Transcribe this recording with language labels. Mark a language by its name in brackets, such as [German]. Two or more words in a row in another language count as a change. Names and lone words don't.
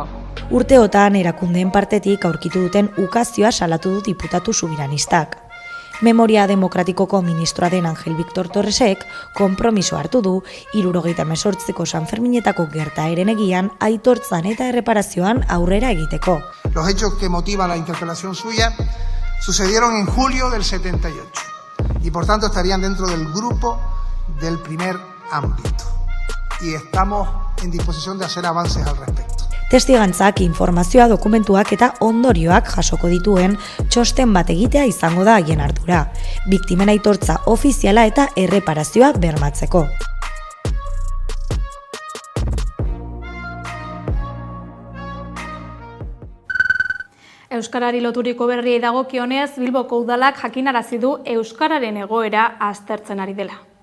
[Basque] Urteotan erakundeen partetik aurkitu duten ukazioa salatu du diputatu subiranistak. Memoria Demokratikoko ministroa den Angel Victor Torresek konpromiso hartu du 78ko San Ferminetako gertaeren egian aitortzan eta erreparazioan aurrera egiteko. [Spanish] Los hechos que motivan la interpelación suya sucedieron en julio del 78 y por tanto estarían dentro del grupo del primer ámbito y estamos en disposición de hacer avances al respecto. [Basque] Testigantzak, informazioa, dokumentuak eta ondorioak jasoko dituen txosten bat egitea izango da haien ardura, biktimen aitortza ofiziala eta erreparazioa bermatzeko. Euskarari loturiko berriei dagokionez, Bilboko udalak jakinarazi du euskararen egoera aztertzen ari dela.